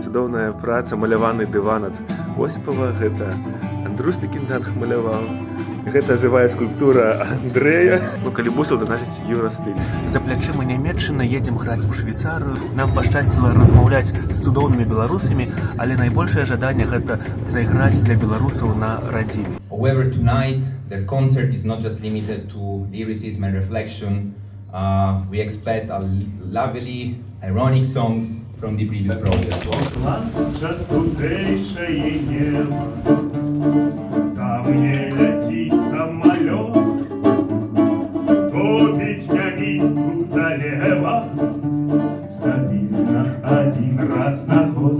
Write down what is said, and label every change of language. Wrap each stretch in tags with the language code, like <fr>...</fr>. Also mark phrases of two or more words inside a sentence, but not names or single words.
<be>Цудоўная праца, маляваны дыван ад Осіпава, гэта Андруш Пекінданг маляваў. Гэта жывая скульптура Андрэя. Ну, калі бусаў, то значыць еўрастыль. За плячыма Нямецчына едзем граць у Швейцарыю. Нам пашчасціла размаўляць з цудоўнымі беларусамі, але найбольшае жаданне гэта зайграць для беларусаў на радзіме.</be> <en>However, tonight the concert is not just limited to lyricism and reflection. We expect a lovely, ironic songs from the previous project.</en> <be>Плача тутэйшае неба, там не ляціць самалёт, топіць нябітку залеваць, стабільна адзін раз на год.</be>